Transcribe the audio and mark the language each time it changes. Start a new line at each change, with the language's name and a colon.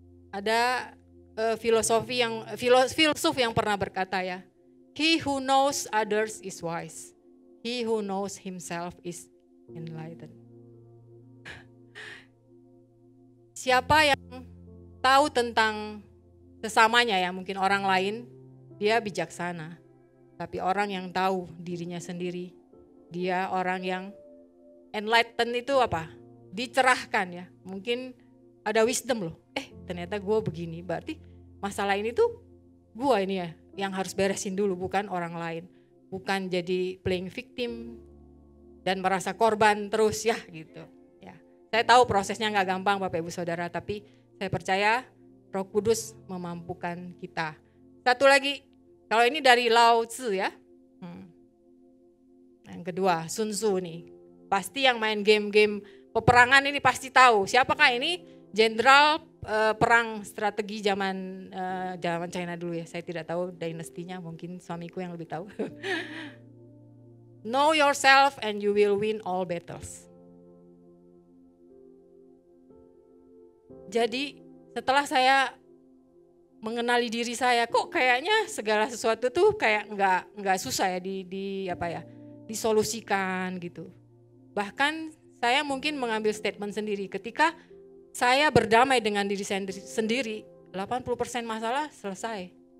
Indonesian: Ada filsuf yang pernah berkata ya,
English: he who knows others is wise, he who knows himself is enlightened.
Indonesian: Siapa yang tahu tentang sesamanya ya, mungkin orang lain, dia bijaksana. Tapi orang yang tahu dirinya sendiri, dia orang yang enlightened itu apa? Dicerahkan ya. Mungkin ada wisdom loh. Ternyata gue begini, berarti masalah ini tuh gue ini ya yang harus beresin dulu, bukan orang lain. Bukan jadi playing victim dan merasa korban terus ya gitu. Ya, saya tahu prosesnya nggak gampang Bapak Ibu Saudara, tapi saya percaya Roh Kudus memampukan kita. Satu lagi, kalau ini dari Lao Tzu ya. Yang kedua, Sun Tzu nih. Pasti yang main game-game peperangan ini pasti tahu. Siapakah ini? Jenderal perang strategi zaman China dulu ya. Saya tidak tahu dinastinya, mungkin suamiku yang lebih tahu.
English: Know yourself and you will win all battles.
Indonesian: Jadi setelah saya mengenali diri saya, kok kayaknya segala sesuatu tuh kayak nggak susah ya disolusikan gitu. Bahkan saya mungkin mengambil statement sendiri, ketika saya berdamai dengan diri saya sendiri, 80% masalah selesai.